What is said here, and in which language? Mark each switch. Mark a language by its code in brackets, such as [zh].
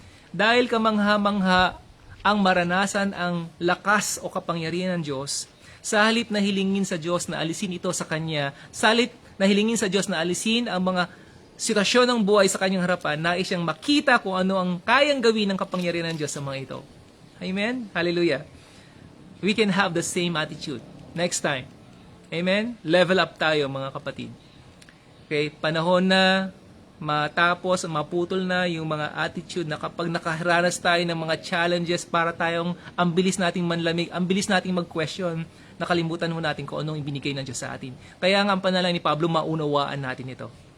[tl] Dahil kamangha-mangha ang maranasan ang lakas o kapangyarihan ng Diyos, sa halip na hilingin sa Diyos na alisin ito sa kanya, sa halip na hilingin sa Diyos na alisin ang mga sitwasyon ng buhay sa kanyang harapan, nais siyang makita kung ano ang kayang gawin ng kapangyarihan ng Diyos sa mga ito. Amen? Hallelujah. [en] We can have the same attitude next time. [tl] Amen? Level up tayo mga kapatid. Okay, panahon na matapos, maputol na yung mga attitude na kapag nakaharanas tayo ng mga challenges para tayong ang bilis nating manlamig, ang bilis nating mag-question, nakalimutan mo natin kung anong ibinigay ng Diyos sa atin. Kaya nga ang panalangin ni Pablo, maunawaan natin ito.